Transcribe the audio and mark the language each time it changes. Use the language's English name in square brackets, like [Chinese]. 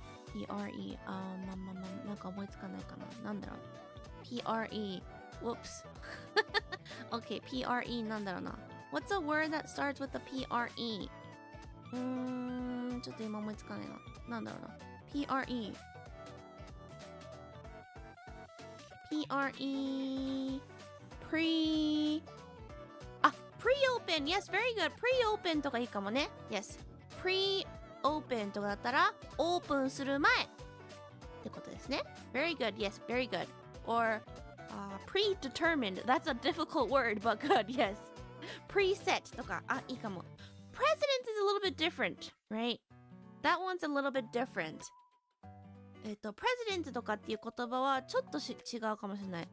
[Japanese] pre なんか思いつかないかな。なんだろう。 pre whoops okay pre なんだろうな。 [English] What's a word that starts with the pre? [Japanese] ちょっと今思いつかないな。なんだろうな。 [English] pre pre-open yes very good [Japanese] pre-open とかいいかもね yes pre-open とかだったらオープンする前ってことですね [English] very good yes very good or predetermined that's a difficult word but good yes preset [Japanese] とかいいかも [English] president is a little bit different right that one's a little bit different [Japanese] president とかっていう言葉はちょっと違うかもしれない。